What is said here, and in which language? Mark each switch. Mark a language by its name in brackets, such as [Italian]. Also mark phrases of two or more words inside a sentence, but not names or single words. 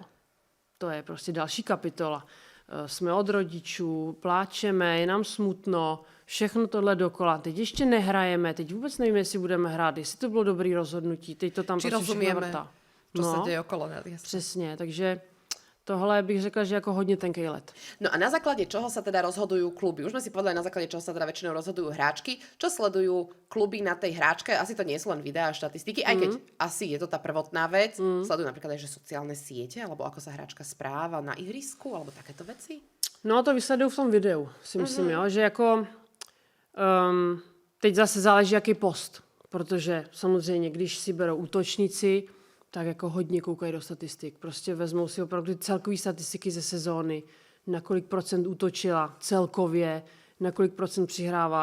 [Czech] To je prostě další kapitola. Jsme od rodičů, pláčeme, je nám smutno, všechno tohle dokola. Teď ještě nehrajeme, teď vůbec nevíme, jestli budeme hrát, jestli to bylo dobrý rozhodnutí, teď to tam [Slovak] či [Czech] prostě všechno vrtá. [Slovak] čo sa deje okolo. Jasne. [Czech] Přesně, takže Tohle bych řekla, že jako hodně tenkej led. [Slovak] No a na základe čoho sa teda rozhodujú kluby? Už sme si povedali, na základe čoho sa teda väčšinou rozhodujú hráčky. Čo sledujú kluby na tej hráčke? Asi to nie sú len videá a štatistiky, aj keď asi je to tá prvotná vec. Sledujú napríklad aj, že sociálne siete, alebo ako sa hráčka správa na ihrisku, alebo takéto veci? [Czech] No to vysleduju v tom videu, si myslím, jo, že jako teď zase záleží, jaký post, protože samozřejmě, když si berou útočníci, tak jako hodně koukají do statistik. Prostě vezmou si opravdu celkové statistiky ze sezóny, na kolik procent útočila celkově, na kolik procent přihrává.